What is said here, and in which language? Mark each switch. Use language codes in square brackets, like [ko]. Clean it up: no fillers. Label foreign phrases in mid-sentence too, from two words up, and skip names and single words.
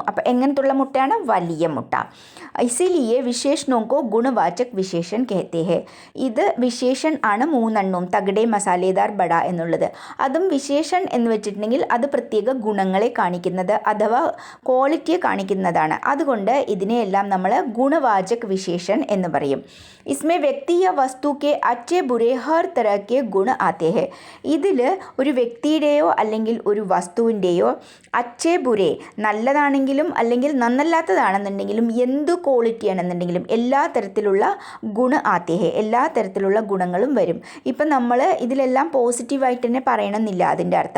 [ml] അപ്പോൾ എങ്ങനത്തുള്ള മുട്ടയാണ്? വലിയ മുട്ട. [hi] इसलिए विशेषणों को गुणवाचक विशेषण कहते हैं. [ml] ഇത് വിശേഷൻ ആണ് മൂന്നെണ്ണവും [hi] तगड़े मसालेदार बड़ा [ml] എന്നുള്ളത്. അതും വിശേഷൻ എന്ന് വെച്ചിട്ടുണ്ടെങ്കിൽ അത് പ്രത്യേക ഗുണങ്ങളെ കാണിക്കുന്നത് അഥവാ ക്വാളിറ്റിയെ കാണിക്കുന്നതാണ്. അതുകൊണ്ട് ഇതിനെയെല്ലാം നമ്മൾ [hi] गुणवाचक विशेषण [ml] എന്ന് പറയും. [hi] इसमें व्यक्ति या वस्तु के अच्छे बुरे हर तरह के गुण आते हैं. [ml] ഇതിൽ ഒരു വ്യക്തിയുടെയോ അല്ലെങ്കിൽ ഒരു വസ്തുവിൻ്റെയോ [hi] अच्छे बुरे [ml] നല്ലതാണെങ്കിലും അല്ലെങ്കിൽ നന്നല്ലാത്തതാണെന്നുണ്ടെങ്കിലും എന്തു ക്വാളിറ്റി ആണെന്നുണ്ടെങ്കിലും എല്ലാ തരത്തിലുള്ള [hi] गुण आते हैं [ml] എല്ലാ തരത്തിലുള്ള ഗുണങ്ങളും വരും. ഇപ്പം നമ്മൾ ഇതിലെല്ലാം പോസിറ്റീവായിട്ട് തന്നെ പറയണമെന്നില്ല അതിൻ്റെ അർത്ഥം.